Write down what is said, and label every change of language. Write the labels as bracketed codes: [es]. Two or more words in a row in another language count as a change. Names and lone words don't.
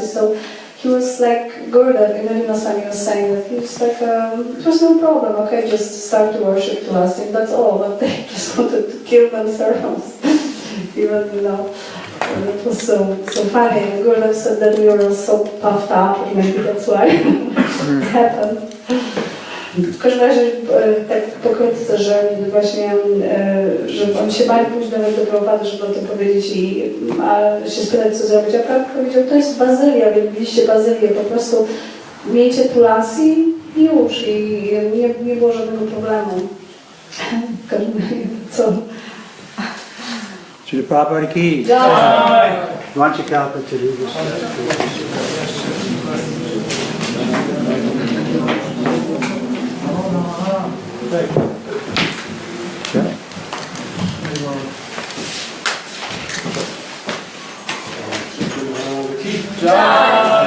[en] So he was like Gurudev, Trivikrama Swami was saying that he was like, it was no problem, okay, just start to worship tulasi, and that's all, but they just wanted to kill themselves. Even, you know, it was so funny. And Gurudev said that we were so puffed up, and maybe that's why it happened. [pl] W każdym razie, tak pokrótce, że właśnie, że oni się bali pójść do Prabhupada, żeby o tym powiedzieć i się spytać, co zrobić. A Prabhupada powiedział, to jest bazylia, widzieliście bazylię, po prostu miejcie tulasi i już. I nie było żadnego problemu. W każdym razie, co? [sa] Srila Prabhupada ki. Vanchakalpa Tarubhasya. Jai!